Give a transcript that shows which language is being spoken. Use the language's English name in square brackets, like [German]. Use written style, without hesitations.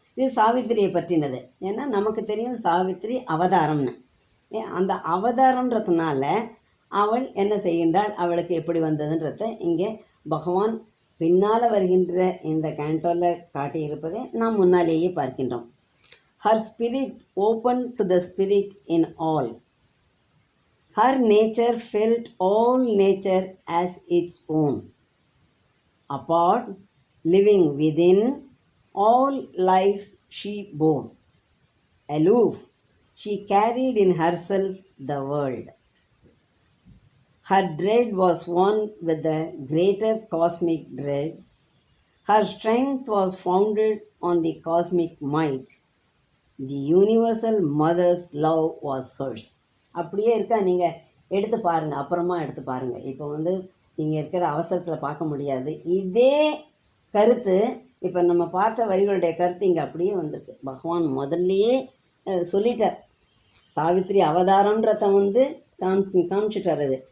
[Tamil] இது சாவித்திரியை பற்றினது. ஏன்னா நமக்கு தெரியும் சாவித்திரி அவதாரம்னு. அந்த அவதாரம்ன்றதுனால அவள் என்ன செய்கின்றாள், அவளுக்கு எப்படி வந்ததுன்றத இங்கே பகவான் பின்னால் வருகின்ற இந்த கேண்டோவில் காட்டியிருப்பதை நாம் முன்னாலேயே பார்க்கின்றோம். [English] Her spirit opened to the spirit in all. Her nature felt all nature as its own. Apart, living within, all lives she bore. Aloof, she carried in herself the world. Her dread was one with the greater cosmic dread. Her strength was founded on the cosmic might. The universal mother's love was hers. [Tamil] அப்படியே இருக்கா, நீங்கள் எடுத்து பாருங்கள், அப்புறமா எடுத்து பாருங்கள். இப்போ நீங்கள் இருக்கிற அவசரத்தில் பார்க்க முடியாது. இதே கருத்து இப்போ நம்ம பார்த்த வரிகளுடைய கருத்து இங்கே அப்படியே வந்திருக்கு. பகவான் முதல்லையே சொல்லிட்டார். சாவித்திரி அவதாரன்றத காமிச்சிட்டார்.